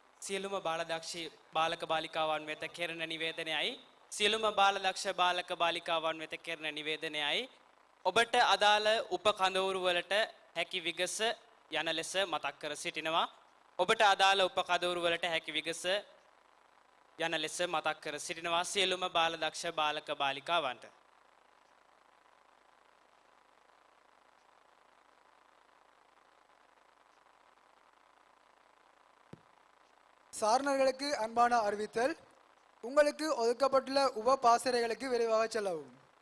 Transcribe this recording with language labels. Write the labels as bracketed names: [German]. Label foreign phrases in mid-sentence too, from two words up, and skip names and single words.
[Sinhala] සියලුම බාලදක්ෂ බාලක බාලිකාවන් වෙත කෙරෙන නිවේදනයයි සියලුම බාලදක්ෂ බාලක බාලිකාවන් වෙත කෙරෙන නිවේදනයයි ඔබට අදාළ උපකඳවුරු වලට හැකි විගස යන ලෙස මතක් කර සිටිනවා. ඔබට අදාළ උපකඳවුරු වලට හැකි විගස යන ලෙස මතක් කර සිටිනවා සියලුම බාලදක්ෂ බාලක බාලිකාවන්ට. [Tamil] சாரணர்களுக்கு அன்பான அறிவித்தல். உங்களுக்கு ஒதுக்கப்பட்டுள்ள உப பாசறைகளுக்கு விரைவாக செல்லவும்.